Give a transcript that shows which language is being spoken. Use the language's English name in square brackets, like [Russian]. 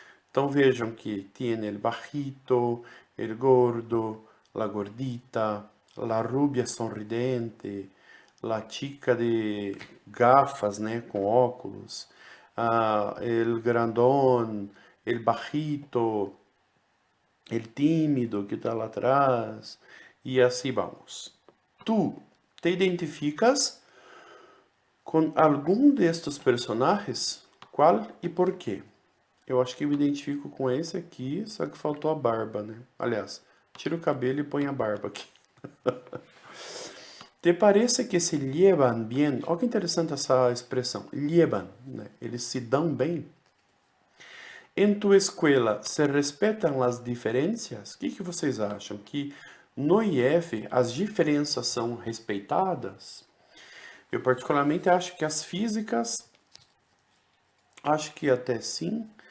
[Portuguese] Então vejam que tem [Spanish] el bajito, el gordo, la gordita, la rubia sorridente, la chica de gafas, [Portuguese] né, com óculos, [Spanish] el grandón, el bajito, el tímido que está [Portuguese] lá atrás, e assim vamos. Tu te identificas Com algum destes personagens, qual e por quê? Eu acho que eu me identifico com esse aqui, só que faltou a barba, né? Aliás, tira o cabelo e põe a barba aqui. [Spanish] ¿Te parece que se llevan bien? [Portuguese] Olha que interessante essa expressão, llevan, né? Eles se dão bem? Em tua escola, se respeitam as diferenças? O que vocês acham? Que no IF as diferenças são respeitadas? Eu particularmente acho que as físicas, acho que até sim.